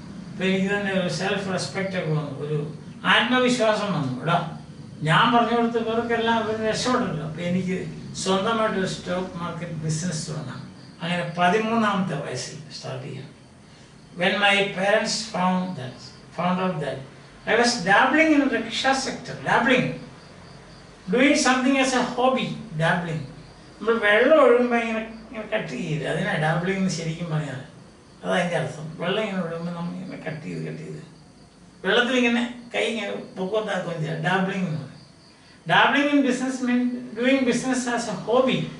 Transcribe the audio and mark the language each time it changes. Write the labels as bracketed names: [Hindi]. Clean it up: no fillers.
[Malayalam] അപ്പോൾ എനിക്ക് തന്നെ ഒരു സെൽഫ് റെസ്പെക്റ്റ് ഒക്കെ വന്നു, ഒരു ആത്മവിശ്വാസം വന്നു. ഇവിടെ ഞാൻ പറഞ്ഞു കൊടുത്തവർക്കെല്ലാം അവർ രക്ഷപ്പെട്ടല്ലോ. അപ്പോൾ എനിക്ക് സ്വന്തമായിട്ടൊരു സ്റ്റോക്ക് മാർക്കറ്റ് ബിസിനസ് തുടങ്ങാം. അങ്ങനെ 13-ാമത്തെ വയസ്സിൽ സ്റ്റാർട്ട് ചെയ്യാം. [English] When my parents found out that I was dabbling in the rickshaw sector, doing something as a hobby, dabbling. [Malayalam] നമ്മൾ വെള്ളം ഒഴുകുമ്പോൾ ഇങ്ങനെ കട്ട് ചെയ്ത്, അതിനാണ് ഡാബ്ലിംഗ് എന്ന് ശരിക്കും പറയാറ്. അതതിൻ്റെ അർത്ഥം. വെള്ളം ഇങ്ങനെ ഒഴുകുമ്പോൾ നമ്മൾ ഇങ്ങനെ കട്ട് ചെയ്ത് വെള്ളത്തിൽ ഇങ്ങനെ കൈ ഇങ്ങനെ പൊക്കത്താക്കുകയും ചെയ്യാം. ഡാബ്ലിംഗ് എന്ന് പറയും. [English] Dabbling in business mean doing business as a hobby.